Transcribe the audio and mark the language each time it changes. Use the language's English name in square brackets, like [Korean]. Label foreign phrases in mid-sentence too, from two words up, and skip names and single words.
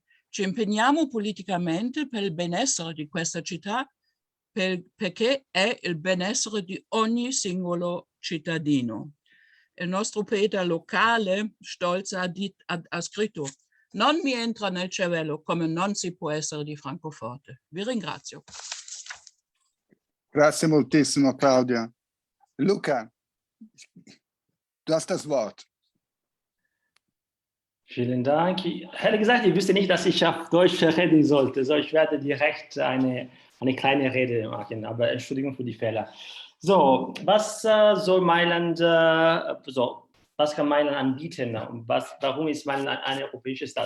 [Italian] Ci impegniamo politicamente per il benessere di questa città perché è il benessere di ogni singolo cittadino. Il nostro poeta locale, Stolz, ha scritto: non mi entra nel cervello come non si può essere di Francoforte. Vi ringrazio. Grazie moltissimo, Claudia. Luca, [German] du hast das Wort. Vielen Dank. Ehrlich gesagt, ich wüsste nicht, dass ich auf Deutsch reden sollte. So, ich werde direkt eine kleine Rede machen, aber Entschuldigung für die Fehler. So, was soll Mailand, was kann Mailand anbieten und warum ist Mailand ein europäisches Stadt?